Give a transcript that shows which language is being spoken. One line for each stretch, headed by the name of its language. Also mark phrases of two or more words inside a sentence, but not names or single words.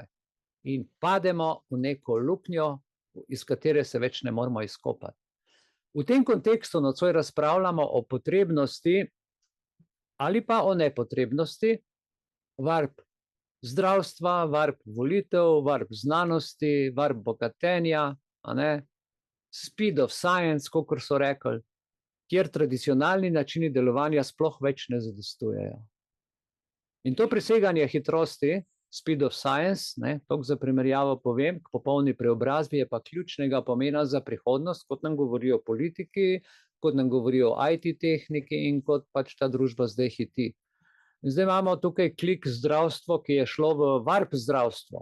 Slovenian: In pademo v neko luknjo, iz katere se več ne moramo izkopati. V tem kontekstu nocoj razpravljamo o potrebnosti ali pa o nepotrebnosti varp zdravstva, varb volitev, varb znanosti, varb bogatenja, a ne?
English: Speed of science,
Slovenian: kakor so rekli, kjer tradicionalni načini delovanja sploh več ne zadostujejo. In to preseganje hitrosti,
English: speed of science,
Slovenian: toliko za primerjavo povem, k popolni preobrazbi je pa ključnega pomena za prihodnost, kot nam govorijo politiki, kot nam govorijo IT tehniki in kot pač ta družba zdaj hiti. In zdaj imamo tukaj klik zdravstvo, ki je šlo v varp zdravstvo.